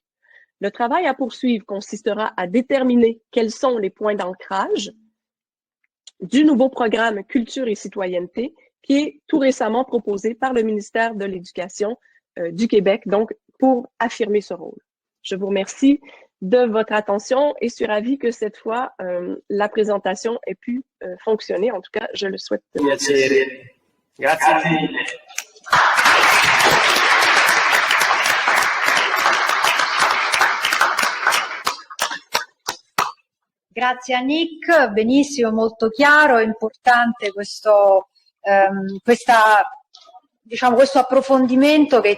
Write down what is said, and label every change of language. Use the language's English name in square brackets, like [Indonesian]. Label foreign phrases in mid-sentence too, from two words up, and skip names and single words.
[French] Le travail à poursuivre consistera à déterminer quels sont les points d'ancrage du nouveau programme Culture et citoyenneté qui est tout récemment proposé par le ministère de l'Éducation du Québec, donc pour affirmer ce rôle. Je vous remercie de votre attention et suis ravie que cette fois, la présentation ait pu fonctionner. En tout cas, je le souhaite. [Italian] Piacere. Grazie mille. Grazie a Nick, benissimo, molto chiaro, importante questo approfondimento che ci